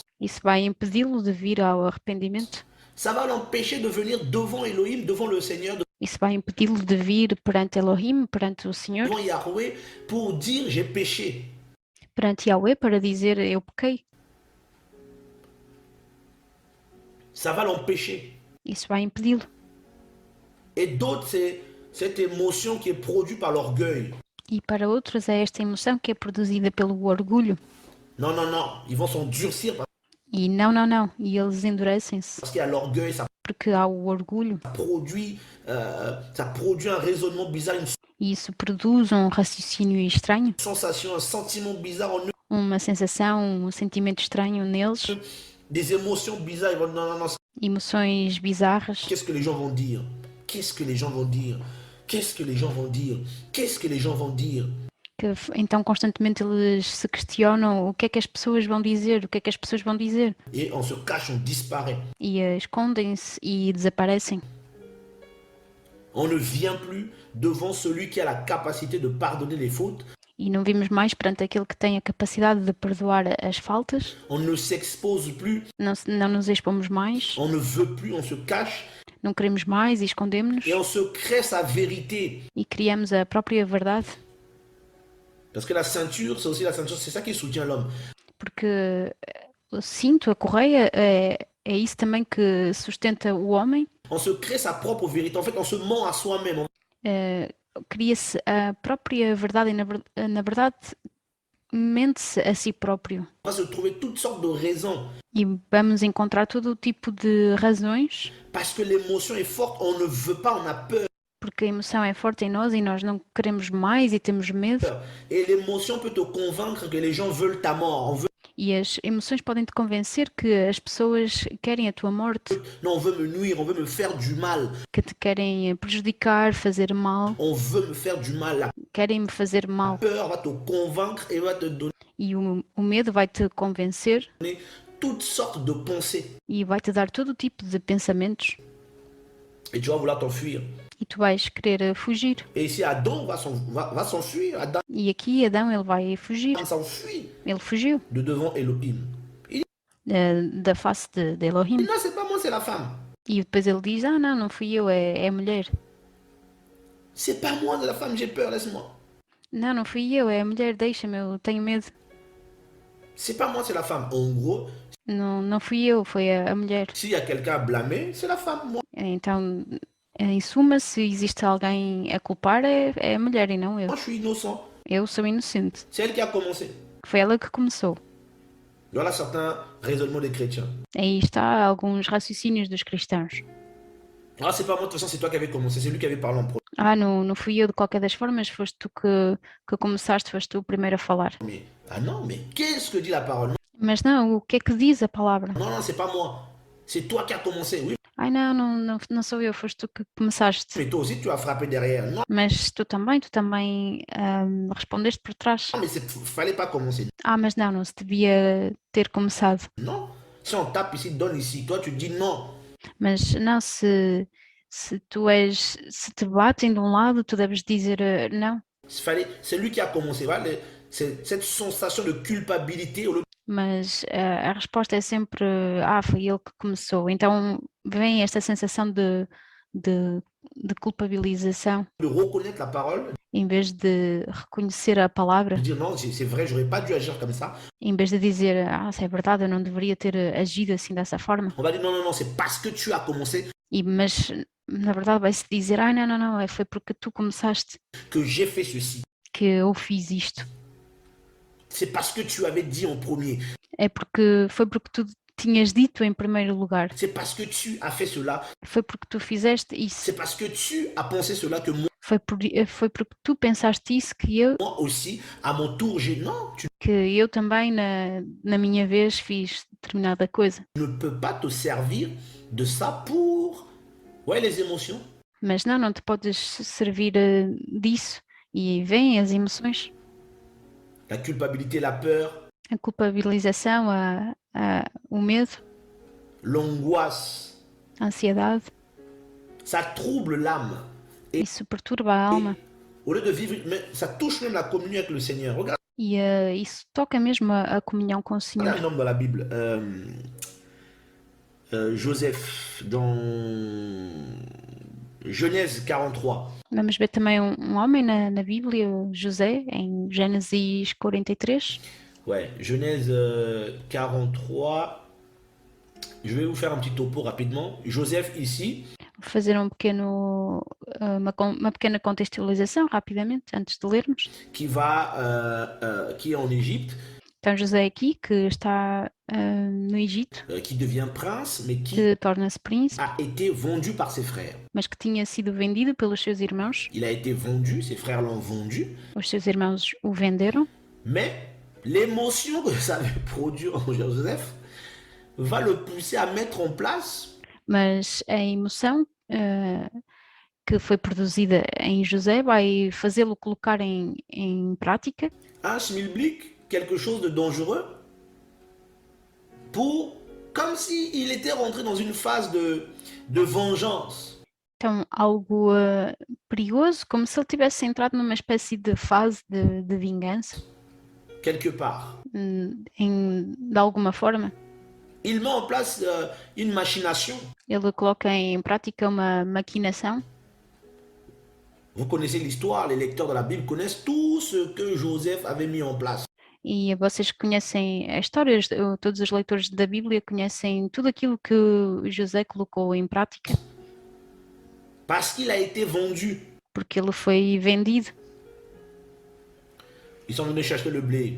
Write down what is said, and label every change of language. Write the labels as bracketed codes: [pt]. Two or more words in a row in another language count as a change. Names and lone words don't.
[pt] Isso vai impedi-lo de vir ao arrependimento. [fr] Ça va l'empêcher de venir devant Elohim, devant le Seigneur, [pt] Isso vai impedi-lo de vir perante Elohim, perante o Senhor, [fr] devant Yahweh, pour dire j'ai péché. [pt] perante Yahweh, para dizer eu pequei. [fr] Ça va l'empêcher. [pt] Isso vai impedi-lo. [fr] Et d'autres, c'est cette émotion qui est produite par l'orgueil. [pt] E para outros é esta emoção que é produzida pelo orgulho. [fr] Non, non, non, ils vont s'endurcir [pt] E não. E eles endurecem-se [fr] parce qu'il y a l'orgueil, [pt] porque há o orgulho. [fr] ça produit un raisonnement bizarre, une [pt] E isso produz um raciocínio estranho, [fr] sensation, un sentiment bizarre en eux, [pt] uma sensação, um sentimento estranho neles, [fr] des émotions bizarres. Ils vont, non, non, non, [pt] emoções bizarras. [fr] qu'est-ce que les gens vont dire? Qu'est-ce que les gens vont dire? Qu'est-ce que les gens vont dire? Qu'est-ce que les gens vont dire? [pt] Então constantemente eles se questionam o que é que as pessoas vão dizer, o que é que as pessoas vão dizer. [fr] Et on se cache, on disparaît. [pt] E escondem-se e desaparecem. [fr] On ne vient plus devant celui qui a la capacité de pardonner les fautes. [pt] E não vimos mais perante aquele que tem a capacidade de perdoar as faltas. [fr] On ne s'expose plus. [pt] Não nos expomos mais. [fr] On ne veut plus, on se cache. [pt] Não queremos mais e escondemos-nos. [fr] Et on se crée sa vérité. [pt] E criamos a própria verdade. [fr] Parce que la ceinture, c'est aussi la ceinture, c'est ça qui soutient l'homme. [pt] Porque o cinto, a correia, é isso também que sustenta o homem. [fr] On se crée sa propre vérité. En fait, on se ment à soi-même. [pt] Cria-se a própria verdade e, na verdade, mente-se a si próprio. [fr] On va se trouver toutes sortes de raisons. [pt] E vamos encontrar todo o tipo de razões. [fr] Parce que l'émotion est forte, on ne veut pas, on a peur. [pt] Porque a emoção é forte em nós e nós não queremos mais e temos medo. [fr] Et l'émotion peut te convaincre que les gens veulent ta mort. On veut... [pt] E as emoções podem te convencer que as pessoas querem a tua morte. [fr] Non, on veut me nuire, on veut me faire du mal. [pt] Que te querem prejudicar, fazer mal. [fr] On veut me faire du mal. [pt] Querem me fazer mal. [fr] La peur va te convaincre et va te donner [pt] E o medo vai te convencer. [fr] Toutes sortes de pensées. [pt] E vai te dar todo tipo de pensamentos. [fr] Et tu vas vouloir t'enfuir. [pt] E tu vais querer fugir. [fr] Et ici, Adam va s'enfuir. Adam [pt] E aqui Adão ele vai fugir. [fr] s'enfuit [pt] Ele fugiu [fr] de devant Elohim. [pt] da face de Elohim. [fr] Non, c'est pas moi, c'est la femme. [pt] E depois ele diz, não fui eu, é a mulher. [fr] C'est pas moi, c'est la femme, j'ai peur, laisse-moi. [pt] Não fui eu, é a mulher, deixa-me, eu tenho medo. [fr] C'est pas moi, c'est la femme. En gros, [pt] Não fui eu, foi a mulher. [fr] s'il y a quelqu'un à blâmer, c'est la femme. Moi, [pt] Então, em suma, se existe alguém a culpar, é a mulher e não eu. [fr] je suis innocent. [pt] Eu sou inocente. [fr] C'est elle qui a commencé. [pt] Foi ela que começou. [fr] Voilà certains raisonnements des chrétiens. [pt] Aí está alguns raciocínios dos cristãos. [fr] Ah, c'est pas moi, de toute façon, c'est toi qui avais commencé, c'est lui qui avait parlé en premier. [pt] Não fui eu de qualquer das formas, foste tu que começaste, foste tu o primeiro a falar. [fr] Ah non, mais qu'est-ce que dit la parole? [pt] Mas não, o que é que diz a palavra? [fr] Non, non, c'est pas moi. C'est toi qui as commencé, oui. [pt] Não sou eu, foste tu que começaste. [fr] Mais toi aussi, tu as frappé derrière. Non, [pt] Mas tu também respondeste por trás. [fr] mais fallait pas commencer. [pt] Mas não se devia ter começado. [fr] Non. Si on tape ici, donne ici, toi tu dis non. [pt] Mas não, se te batem de um lado, tu deves dizer não. [fr] C'est lui qui a commencé. Voilà, cette sensation de culpabilité. [pt] Mas a resposta é sempre, foi ele que começou. Então vem esta sensação de culpabilização. [fr] De reconnaître la parole. [pt] Em vez de reconhecer a palavra. [fr] De dire non, c'est vrai, j'aurais pas dû agir comme ça. [pt] Em vez de dizer, se é verdade, eu não deveria ter agido assim dessa forma. [fr] On va dire non, c'est parce que tu as commencé. [pt] Mas na verdade vai-se dizer, não, foi porque tu começaste. [fr] Que j'ai fait ceci. [pt] Que eu fiz isto. [fr] C'est parce que tu avais dit en premier. [pt] Foi porque tu tinhas dito em primeiro lugar. [fr] C'est parce que tu as fait cela. [pt] Foi porque tu fizeste isso. [fr] C'est parce que tu as pensé cela que moi. [pt] Foi porque tu pensaste isso que eu. [fr] Moi aussi, à mon tour, [pt] Que eu também na minha vez fiz determinada coisa. [fr] Tu ne peux pas te servir de ça pour les émotions. [pt] Mas não te podes servir disso. E vêm as emoções. [fr] La culpabilité, la peur. [pt] A culpabilização, o medo. [fr] L'angoisse. [pt] A ansiedade. [fr] Ça trouble l'âme. [pt] Isso perturba a alma. [fr] Au lieu de vivre, mais ça touche même la communion avec le Seigneur. Regarde. [pt] E isso toca mesmo a comunhão com o Senhor. [fr] Regarde un homme dans la Bible. Joseph, dans Genèse 43. [pt] Vamos ver também um homem na Bíblia, José, em Gênesis 43. [fr] Ouais, Genèse 43. Je vais vous faire un petit topo rapidement. Joseph ici. [pt] Vou fazer uma pequena contextualização rapidamente, antes de lermos. [fr] Qui est en Égypte. [pt] Então José aqui, que está no Egito. [fr] Qui devient prince, mais [pt] que torna-se príncipe. [fr] A été vendu par ses frères. [pt] Mas que tinha sido vendido pelos seus irmãos. [fr] Il a été vendu, ses frères l'ont vendu. [pt] Os seus irmãos o venderam. [fr] Mais l'émotion que ça avait produit en Joseph va le pousser à mettre en place. [pt] Mas a emoção que foi produzida em José vai fazê-lo colocar em prática. [fr] Un schmilblick, quelque chose de dangereux, comme si il était rentré dans une phase de vengeance. [pt] Então, algo perigoso, como se ele tivesse entrado numa espécie de fase de vingança, [fr] quelque part. [pt] de alguma forma. [fr] Il met en place une machination. [pt] Ele coloca em prática uma maquinação. [fr] Vous connaissez l'histoire, les lecteurs de la Bible connaissent tout ce que Joseph avait mis en place. [pt] E vocês conhecem a história, todos os leitores da Bíblia conhecem tudo aquilo que José colocou em prática, [fr] Parce qu'il a été vendu. [pt] porque ele foi vendido. [fr] Ils sont venus chercher le blé.